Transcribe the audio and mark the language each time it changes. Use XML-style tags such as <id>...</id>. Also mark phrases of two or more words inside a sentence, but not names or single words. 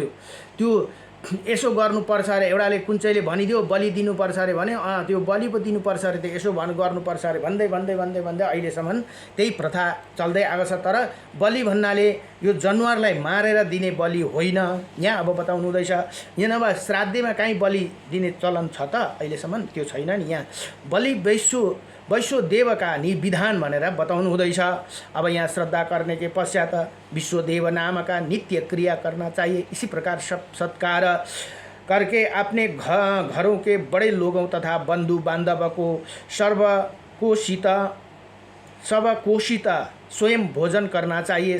<ne>त्यो यसो गर्नुपर्छ अरे, एउटाले कुन चाहिँले भनिदियो बलि दिनुपर्छ अरे भने त्यो बलि पो दिनुपर्छ अरे, त्यो यसो गर्नुपर्छ अरे भन्दै अहिलेसम्म त्यही प्रथा चल्दै आएको छ। तर बलि भन्नाले यो जनावरलाई मारेर दिने बलि होइन। यहाँ अब बताउनु हुँदैछ यहाँ नभए श्राद्धमा कहीँ बलि दिने चलन छ त? अहिलेसम्म त्यो छैन नि। यहाँ बलि वैश्वदेव का विधान भनेर बताउनु हुँदैछ।</ne> <hi>अब यहाँ श्रद्धा करने के पश्चात विश्वदेव नाम का नित्य क्रिया करना चाहिए। इसी प्रकार सत्कार करके अपने घरों के बड़े लोगों तथा बंधु बांधव को सबकोशित स्वयं भोजन करना चाहिए।</hi>